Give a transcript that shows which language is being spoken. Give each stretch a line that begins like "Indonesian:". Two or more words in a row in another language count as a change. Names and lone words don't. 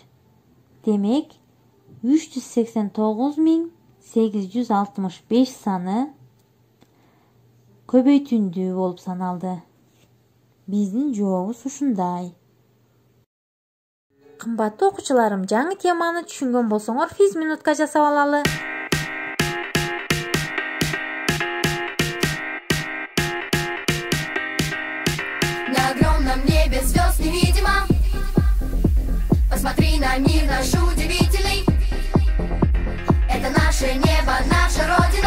Kyrgyz: Демек 389865 саны көбөйтүндүү болуп саналды. Биздин жообубуз ушундай. Кымбаттуу окуучуларым, жаңы теманы түшүнгөн болсоңор,
Russian: физ минутка
Kyrgyz: жасап алалы.
Russian: На огромном небе звезд невидимо. Посмотри на мир наш удивительный. Это наше небо, наша родина.